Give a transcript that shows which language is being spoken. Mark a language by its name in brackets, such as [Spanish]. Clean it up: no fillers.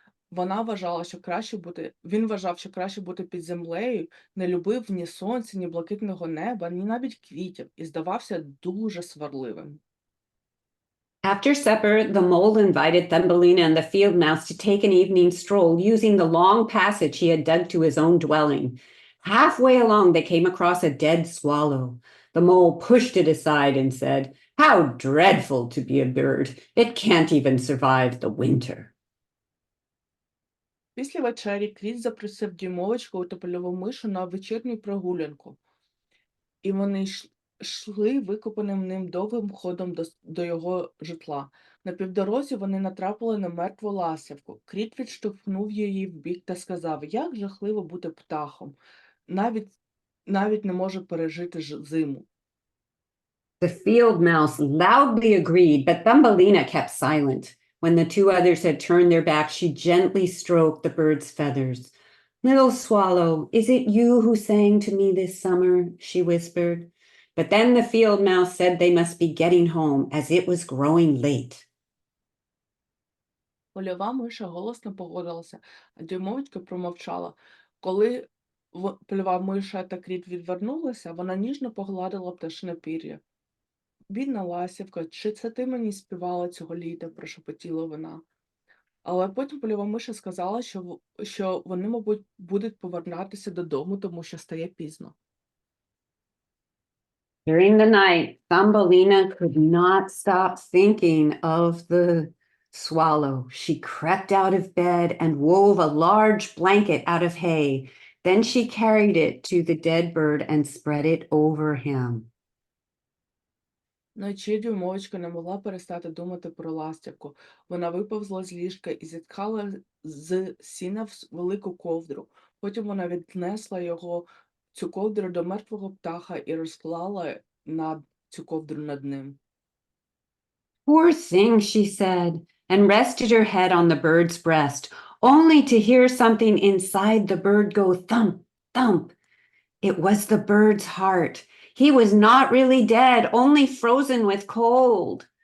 [Ukrainian] Він вважав, що краще бути під землею, не любив ні сонця, ні блакитного неба, ні навіть квітів, і здавався дуже сварливим. [English] After supper, the mole invited Thumbelina and the field mouse to take an evening stroll using the long passage he had dug to his own dwelling. Halfway along, they came across a dead swallow. The mole pushed it aside and said, "How dreadful to be a bird! It can't even survive the winter." [Ukrainian] Після вечері Кріт запросив дюймовочку та польову мишу на вечірню прогулянку, і вони йшли викопаним ним довгим ходом до його житла. На півдорозі вони натрапили на мертву ластівку. Кріт відштовхнув її вбік та сказав: як жахливо бути птахом, навіть не може пережити зиму. [English] The field mouse loudly agreed, but Thumbelina kept silent. When the two others had turned their backs, she gently stroked the bird's feathers. "Little swallow, is it you who sang to me this summer?" she whispered. But then the field mouse said they must be getting home, as it was growing late. [Ukrainian] Польова миша голосно погодилася, а дюймовочка промовчала. Коли польова миша та Кріт відвернулися, вона ніжно погладила пташине пір'я. Бідна ластівка, чи це ти мені співала цього літа, прошепотіла вона. Але потім польова миша сказала, що вони, мабуть, будуть повертатися додому, тому що стає пізно. [English] During the night, Thumbelina could not stop thinking of the swallow. She crept out of bed and wove a large blanket out of hay. Then she carried it to the dead bird and spread it over him. [Ukrainian] Вночі дюймовочка не могла перестати думати про ластівку. Вона виповзла з ліжка і зіткала з сіна в велику ковдру. Потім вона віднесла цю ковдру до мертвого птаха і розклала цю ковдру над ним. [English] "Poor thing," she said, and rested her head on the bird's breast, only to hear something inside the bird go thump, thump. It was the bird's heart. He was not really dead, only frozen with cold.